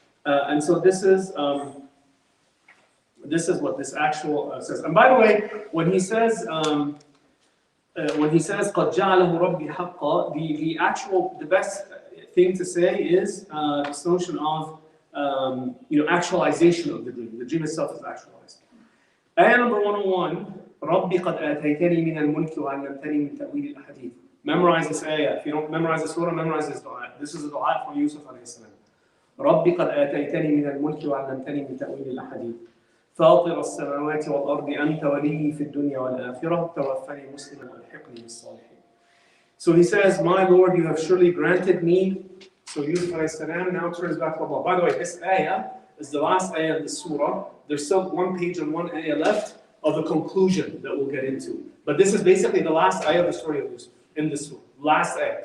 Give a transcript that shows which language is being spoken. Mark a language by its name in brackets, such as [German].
[English] And so this is what this actual says. And by the way, when he says [Arabic] قَدْ جَعَلَهُ رَبِّي حَقًّا, [English] the best thing to say is this notion of actualization of the dream. The dream itself is actualized. Ayah number 101, [Arabic] رَبِّ قَدْ آتَيْتَنِي مِنَ الْمُلْكِ وَعَلَّمْتَنِي مِنْ تَأْوِيلِ الْأَحَادِيثِ. [English] Memorize this ayah. If you don't memorize this surah, memorize this dua. This is a dua from Yusuf alayhi salam. [Arabic] رَبِّ قَدْ آتَيْتَنِي مِنَ الْمُلْكِ وَعَلَّمْتَنِي مِنْ تَأْوِيلِ الْأَحَادِيثِ فاطر السماوات والأرض أنت ولي في الدنيا والآخرة توفني مسلما والحقني بالصالحين. [English] So he says, my Lord, you have surely granted me. So Yusuf alayhi salam now turns back to Allah. By the way, this ayah is the last ayah of the surah. There's still one page and one ayah left of the conclusion that we'll get into. But this is basically the last ayah of the story of Yusuf in this surah. Last ayah.